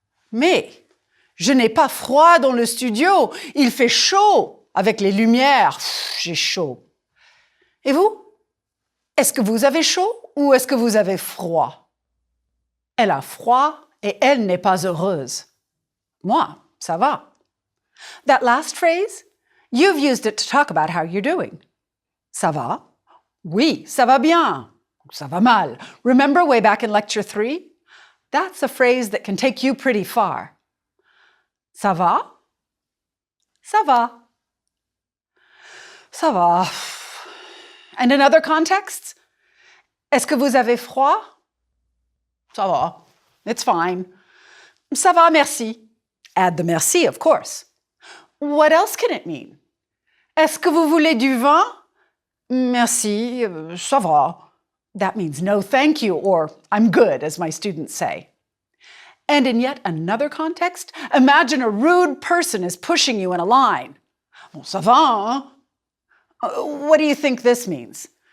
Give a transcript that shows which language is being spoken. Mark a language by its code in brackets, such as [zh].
[fr] Mais je n'ai pas froid dans le studio. Il fait chaud avec les lumières. J'ai chaud. Et vous? Est-ce que vous avez chaud ou est-ce que vous avez froid? Elle a froid et elle n'est pas heureuse. Moi, ça va. [en] That last phrase, you've used it to talk about how you're doing. [fr] Ça va? Oui, ça va bien. Ça va mal. [en] Remember way back in lecture 3? That's a phrase that can take you pretty far. [fr] Ça va? Ça va. Ça va. [en] And in other contexts? [fr] Est-ce que vous avez froid? Ça va. [en] It's fine. [fr] Ça va, merci. [en] Add the merci, of course. What else can it mean? [fr] Est-ce que vous voulez du vin? Merci, ça va. [en] That means no thank you, or I'm good, as my students say. And in yet another context, imagine a rude person is pushing you in a line. [fr] Bon, ça va, hein? [en] What do you think this means?